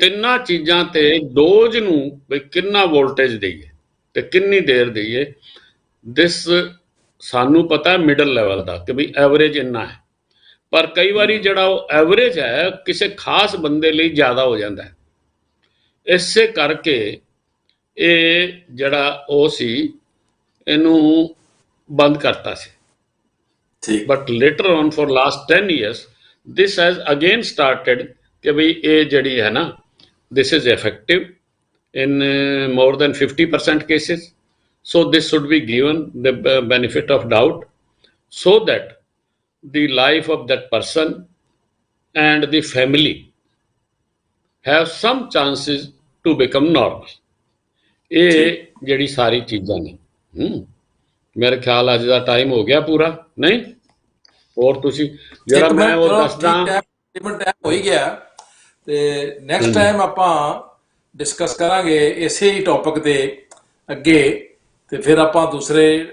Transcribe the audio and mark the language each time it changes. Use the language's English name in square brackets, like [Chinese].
[Punjabi] ਤਿੰਨਾਂ ਚੀਜ਼ਾਂ ਤੇ ਡੋਜ਼ ਨੂੰ ਵੀ ਕਿੰਨਾ ਵੋਲਟੇਜ ਦਈਏ ਤੇ ਕਿੰਨੀ ਦੇਰ ਦਈਏ, ਦਿਸ ਸਾਨੂੰ ਪਤਾ ਮਿਡਲ ਲੈਵਲ ਦਾ ਕਿ ਵੀ ਐਵਰੇਜ ਇੰਨਾ ਹੈ। ਪਰ ਕਈ ਵਾਰੀ ਜਿਹੜਾ ਉਹ ਐਵਰੇਜ ਹੈ ਕਿਸੇ ਖਾਸ ਬੰਦੇ ਲਈ ਜ਼ਿਆਦਾ ਹੋ ਜਾਂਦਾ ਹੈ। ਇਸੇ ਕਰਕੇ ਇਹ ਜਿਹੜਾ ਉਹ ਸੀ ਇਹਨੂੰ ਬੰਦ ਕਰਤਾ ਸੀ। ਠੀਕ [English] but later on for last 10 years this has again started [Punjabi] ਕਿ ਵੀ ਇਹ ਜਿਹੜੀ ਹੈ ਨਾ [English] this is effective in more than 50% cases, so this should be given the benefit of doubt so that the life of that person and the family have some chances to become normal। [Punjabi] ਇਹ ਜਿਹੜੀ ਸਾਰੀ ਚੀਜ਼ਾਂ ਨੇ ਮੇਰੇ ਖਿਆਲ ਅੱਜ ਦਾ time ਹੋ ਗਿਆ ਪੂਰਾ, ਨਹੀਂ ਹੋਰ ਤੁਸੀਂ ਜਿਹੜਾ ਇੱਕ ਮੈਂ ਮਿੰਟ ਉਹ ਚਲੋ ਦੱਸਦਾ। ਠੀਕ ਟਾਈਮ ਹੋ ਹੀ ਗਿਆ ਤੇ ਨੈਕਸਟ ਟਾਈਮ ਆਪਾਂ ਡਿਸਕਸ ਕਰਾਂਗੇ ਇਸੇ ਹੀ ਟੌਪਿਕ ਤੇ ਅੱਗੇ, ਤੇ ਫਿਰ ਆਪਾਂ ਦੂਸਰੇ